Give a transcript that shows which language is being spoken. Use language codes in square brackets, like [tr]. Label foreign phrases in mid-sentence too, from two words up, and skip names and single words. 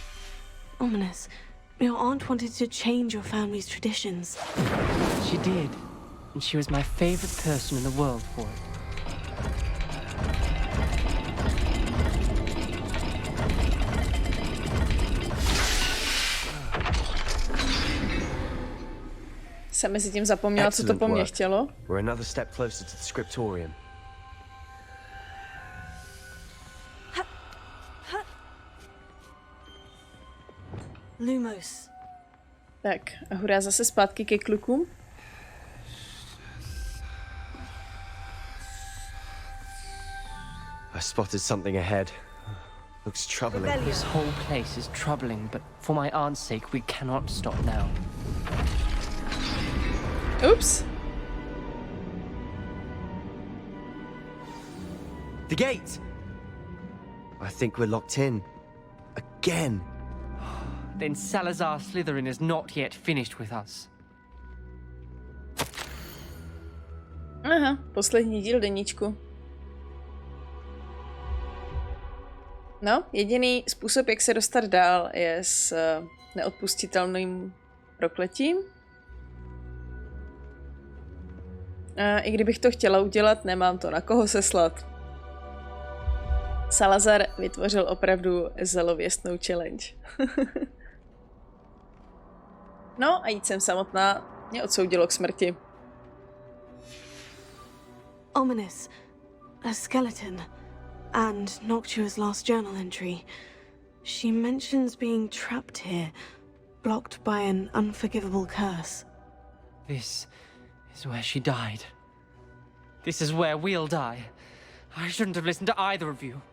[en] Ominis, your aunt wanted to change your family's traditions. She did. and she was my favorite person in the world for it. [cs] Jsem mezi tím zapomněla, co to po mně chtělo. [en] We're another step closer to the skriptorium. Lumos. [cs] Tak, a hurá zase zpátky ke klukům. [en] I spotted something ahead. Looks troubling. This whole place is troubling, but for my aunt's sake, we cannot stop now. Ups. The gate! I think we're locked in. Again. Then Salazara Slytherin is not yet finished with us. [cs] Aha, poslední díl deníčku. No, jediný způsob, jak se dostat dál, je s neodpustitelným prokletím. A i kdybych to chtěla udělat, nemám to na koho seslat. Salazar vytvořil opravdu zalověstnou challenge. No a jít sem samotná mě odsoudilo k smrti. [en] Ominis. A skeleton. And Noctua's last journal entry. She mentions being trapped here, blocked by an unforgivable curse. This is where she died. This is where we'll die. I shouldn't have listened to either of you.